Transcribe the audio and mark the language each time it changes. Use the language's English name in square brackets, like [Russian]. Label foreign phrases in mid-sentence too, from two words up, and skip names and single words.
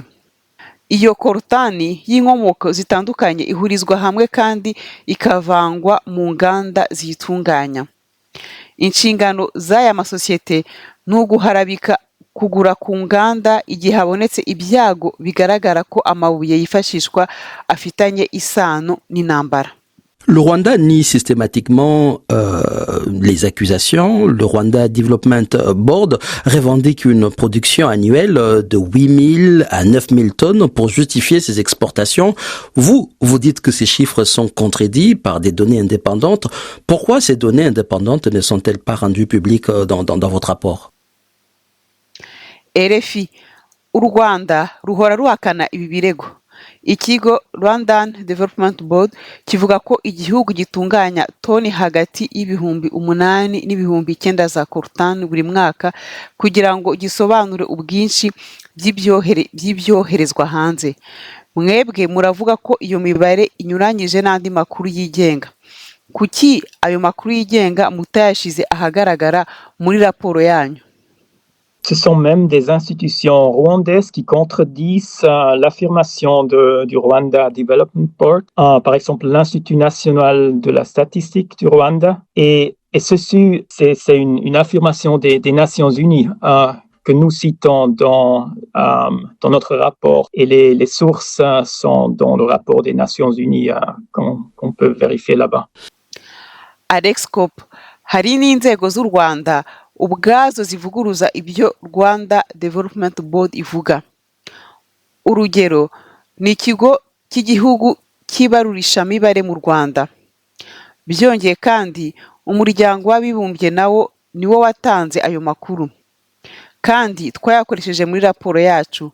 [Kinyarwanda] Iyo Coltan y'inkomoko zitandukanye ihurizwa hamwe kandi ikavangwa mu nganda ziyitunganya. Inshingano z'aya masosiyete ni uguharabika kugura ku nganda igihe habonetse ibyago bigaragara ko amabuye yifashishwa afitanye isano n'intambara. [French] Le Rwanda nie systématiquement les accusations. Le Rwanda Development Board revendique une production annuelle de 8 000 à 9 000 tonnes pour justifier ses exportations. Vous dites que ces chiffres sont contredits par des données indépendantes. Pourquoi ces données indépendantes ne sont-elles pas rendues publiques dans votre rapport? [Kinyarwanda] RFI u Rwanda ruhora ruhakana ibi birego. Ikigo Rwandan Development Board kivuga ko igihugu gitunganya toni hagati y'ibihumbi 8 n'ibihumbi 9 za Coltan buri mwaka kugira ngo gisobanure ubwinshi by'ibyoherezwa hanze. Mwebwe muravuga ko iyo mibare inyuranyije n'andi makuru yigenga. Kuki ayo makuru yigenga mutayashize ahagaragara muri raporo yanyu? [French] Ce sont même des institutions rwandaises qui contredisent l'affirmation du Rwanda Development Board, par exemple l'Institut national de la statistique du Rwanda. Et ceci, c'est une affirmation des Nations unies que nous citons dans notre rapport. Et les sources sont dans le rapport des Nations unies qu'on peut vérifier là-bas. [Kinyarwanda] Alex Kopp, hari n'inzego z'u Rwanda ubwazo zivuguruza ibyo Rwanda Development Board ivuga. Urugero ni ikigo cy'igihugu cy'ibarurishamibare mu Rwanda. Byongeye kandi umuryango w'abibumbye nawo niwo watanze ayo makuru, kandi twayakoresheje muri raporo yacu.